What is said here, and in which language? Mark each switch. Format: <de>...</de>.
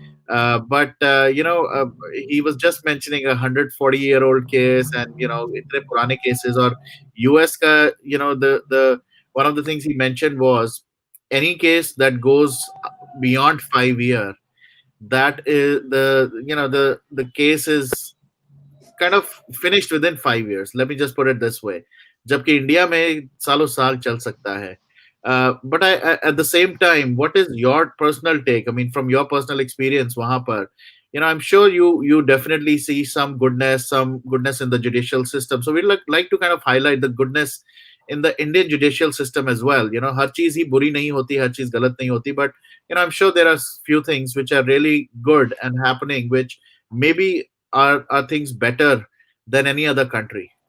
<en>But he was just mentioning 140-year-old case, and</en> <hi>इतने पुराने</hi> <en>cases or US का, the one of the things he mentioned was any case that goes beyond 5 year, that is the case is kind of finished within 5 years. Let me just put it this way.</en> <hi>जबकि India में सालों साल चल सकता है.</hi> <en>But at the same time, what is your personal take? I mean, from your personal experience,</en> <hi>वहाँ पर,</hi> <en>I'm sure you definitely see some goodness in the judicial system. So we like to kind of highlight the goodness in the Indian judicial system as well.</en> <hi>हर चीज ही बुरी नहीं होती,</hi> <en>हर चीज गलत नहीं होती, but I'm sure there are few things which are really good and happening, which maybe are things better than any other country.</en>